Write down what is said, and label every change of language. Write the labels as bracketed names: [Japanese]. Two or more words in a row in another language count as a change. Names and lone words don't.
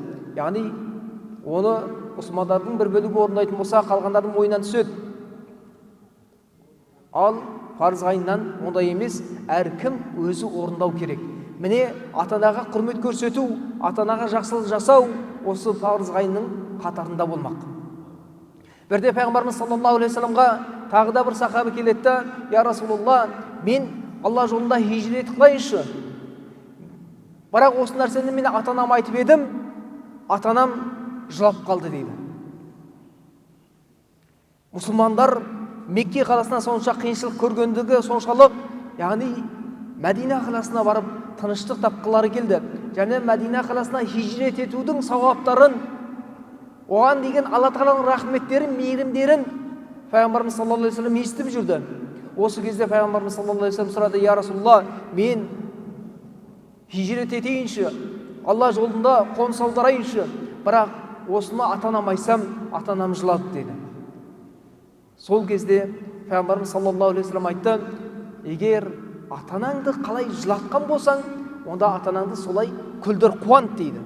[Kazakh] Яғни оны мұсылмандардың бір бөлігі орындайтын болса, қалғандардың мойнынан түседі. Ал парыз айынан ондай емес, әркім өзі орындау керек. Міне ата-анаға құрмет көрсету, ата-анаға жақсылық жасау осы парыз айының қатарында болмақ. Бірде Пайғамбарымыз [Arabic] صلى الله عليه وسلم [Kazakh] тағы да бір сахаба келеді: [Arabic] "يا رسول الله, [Kazakh] мен Алла жолында хижрет қылайыншы. Бірақ осы нәрсені мен ата-анама айтып едім, ата-анам жылап қалды" дейді. Мұсылмандар Мекке қаласына сонша қиыншылық көргендігі соншалық, яғни Мәдина қаласына барып тыныштық тапқылары келді. Және Мәдина қаласына хижрет етудің сауаптарын, оған деген Алла Тағаланың рахметтерін, мейірімдерін Пайғамбарымыз [Arabic] صلى الله عليه وسلم [Kazakh] естіп жүрді. Осы кезде пайғамбарымыз [Arabic] صلى الله عليه وسلم [Kazakh] сұрады: [Arabic] "يا رسول الله, [Kazakh] мен хижрет етейінші, Алла жолында қоныс аударайыншы, бірақ осыны ата-анам айтсам, ата-анам жылады" деді. Сол кезде пайғамбарымыз [Arabic] صلى الله عليه وسلم [Kazakh] айтты: "Егер ата-анаңды қалай жылатқан болсаң, онда ата-анаңды солай күлдір, қуант" дейді.